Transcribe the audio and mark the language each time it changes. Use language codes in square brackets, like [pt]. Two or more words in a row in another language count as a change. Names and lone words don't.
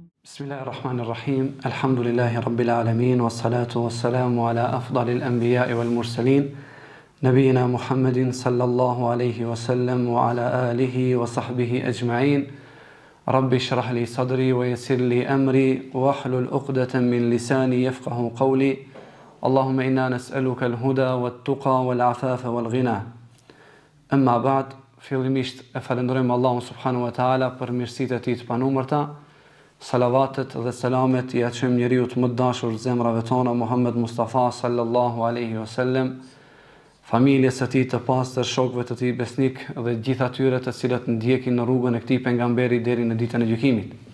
[ar] بسم الله الرحمن الرحيم. الحمد لله رب العالمين والصلاة والسلام على أفضل الأنبياء والمرسلين نبينا محمد صلى الله عليه وسلم وعلى آله وصحبه أجمعين. رب اشرح لي صدري ويسر لي أمري واحلل عقدة من لساني يفقهوا قولي. اللهم إنا نسألك الهدى والتقى والعفاف والغنى. أما بعد, [sq] fillimisht e falenderojmë Allahun [ar] سبحانه وتعالى [sq] për mirësitë e tij të panumërta. Salavatet dhe selamet i atëshëm njeriu të më dashur zemrave tona Muhammed Mustafa [ar] صلى الله عليه وسلم, [sq] familjes së tij të pastër, shokëve të tij besnik dhe gjithë atyre të cilët ndjekin në rrugën e këtij pejgamberi deri në ditën e gjykimit.